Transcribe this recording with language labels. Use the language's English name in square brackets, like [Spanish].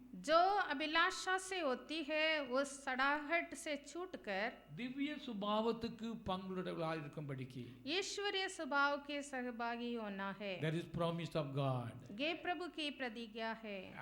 [Hindi] जो अभिलाषा से होती है उस सड़ाहट से छूटकर [Tamil] திவ்ய சுபாவத்துக்கு பங்குள்ளவர்களாக இருக்கும்படிக்கு [Hindi] ईश्वरीय स्वभाव के सहभागी होना है। [English] there is promise of God. [Hindi] ये प्रभु की प्रतिज्ञा है।